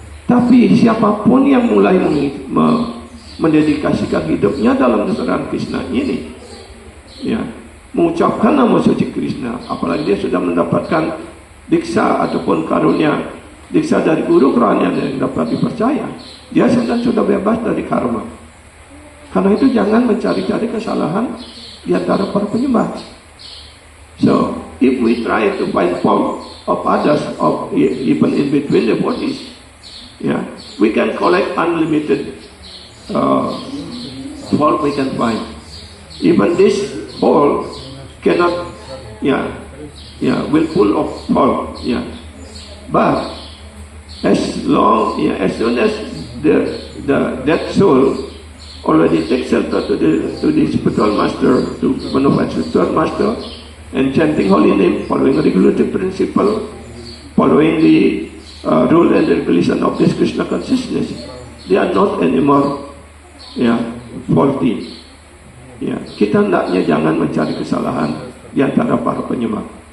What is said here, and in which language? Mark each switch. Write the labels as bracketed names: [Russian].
[Indonesian] Tapi siapapun yang mulai mendedikasikan hidupnya dalam kesedaran Krishna ini, ya, mengucapkan nama suci Krishna, apalagi dia sudah mendapatkan diksa ataupun karunia diksa dari guru kerohanian yang dapat dipercaya, dia sudah bebas dari karma. Karena itu jangan mencari-cari kesalahan di antara para penyembah. [English] So, if we try to find fault of others, of even in between the bodies, yeah, we can collect unlimited fault we can find. Even this whole cannot, will full of fault, yeah. But as soon as that soul already takes shelter to the spiritual master, to one of our spiritual master, and chanting holy name, following a regulative principle, following the rule and regulation of this Krishna consciousness, they are not anymore faulty. [Indonesian] Ya, kita hendaknya jangan mencari kesalahan di antara para penyembah.